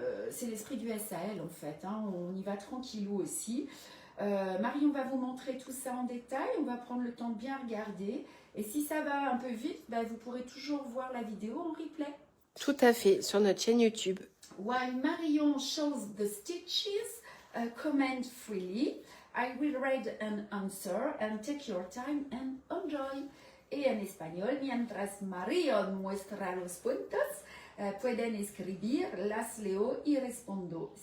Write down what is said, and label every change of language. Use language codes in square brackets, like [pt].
[fr] C'est l'esprit du SAL en fait. Hein, on y va tranquillou aussi. Marion va vous montrer tout ça en détail. On va prendre le temps de bien regarder. Et si ça va un peu vite, bah, vous pourrez toujours voir la vidéo en replay. Tout à fait, sur notre chaîne YouTube. [en] While Marion shows the stitches, comment freely. I will read an answer and take your time and enjoy. [es] Y en español, mientras Marion muestra los puntos, pueden escribir, las leo y respondo.